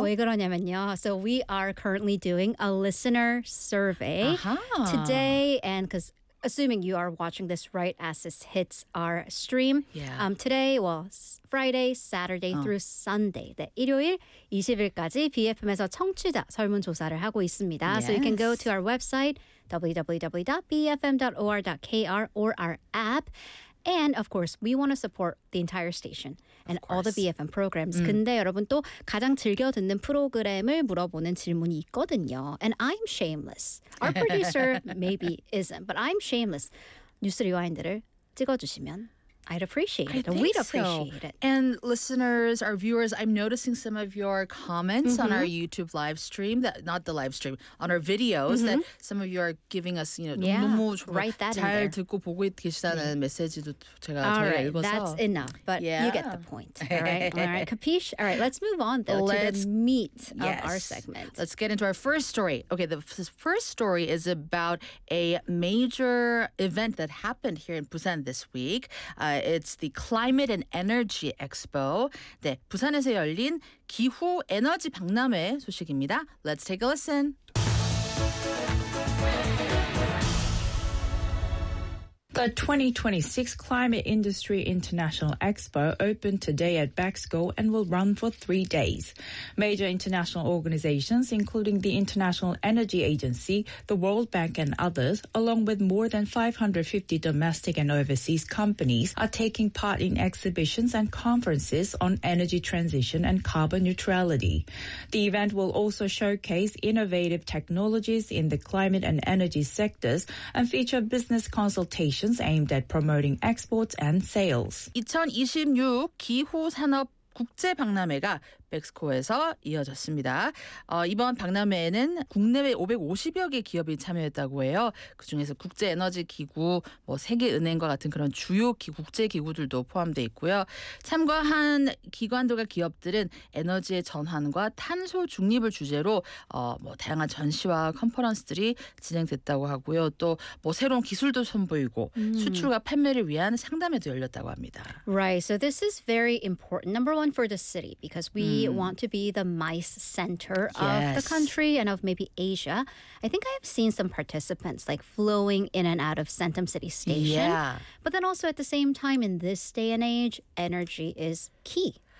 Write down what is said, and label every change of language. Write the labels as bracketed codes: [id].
[ko] 왜 그러냐면요. [en] So we are currently doing a listener survey today, and because assuming you are watching this right as this hits our stream, today, well, Friday, Saturday through Sunday, [ko] 네, 일요일 20일까지 BFM에서 청취자 설문조사를 하고 있습니다. [en] Yes. So you can go to our website, www.bfm.or.kr, or our app. And of course, we want to support the entire station and all the BFM programs. [ko] 근데 여러분 또 가장 즐겨 듣는 프로그램을 물어보는 질문이 있거든요. [en] And I'm shameless. Our producer maybe isn't, but I'm shameless. [ko] 뉴스 리와인드를 찍어주시면 [en] I'd appreciate it. We'd appreciate it. And listeners, our viewers, I'm noticing some of your comments on our YouTube live stream, that not the live stream, on our videos, that some of you are giving us, you know, [ko] 너무 [en] write that [ko] 잘 [en] in there. [ko] 듣고 보고 계시다는 메시지도 제가 잘 [en] right, [ko] 읽어서. [en] That's enough, but you get the point. All right, capiche? All right, let's move on, though, to the meat of our segment. Let's get into our first story. Okay, the first story is about a major event that happened here in Busan this week. It's the Climate and Energy Expo. [ko] 네, 부산에서 열린 기후 에너지 박람회 소식입니다. [en] Let's take a listen. The 2026 Climate Industry International Expo opened today at Beck School and will run for 3 days. Major international organizations, including the International Energy Agency, the World Bank and others, along with more than 550 domestic and overseas companies, are taking part in exhibitions and conferences on energy transition and carbon neutrality. The event will also showcase innovative technologies in the climate and energy sectors and feature business consultations aimed at promoting exports and sales. [ko] 2026 기후산업 국제박람회가 백스코에서 이어졌습니다. 이번 박람회에는 국내외 550여 개 기업이 참여했다고 해요. 그중에서 국제에너지기구, 뭐 세계은행과 같은 그런 주요 국제기구들도 포함되어 있고요. 참가한 기관들과 기업들은 에너지의 전환과 탄소 중립을 주제로 뭐 다양한 전시와 컨퍼런스들이 진행됐다고 하고요. 또 뭐 새로운 기술도 선보이고 수출과 판매를 위한 상담회도 열렸다고 합니다. [en] Right. So this is very important. Number one for the city, because we want to be the MICE center of the country and of maybe Asia. I think I have seen some participants like flowing in and out of Centum City Station. Yeah. But then also at the same time, in this day and age, energy is key.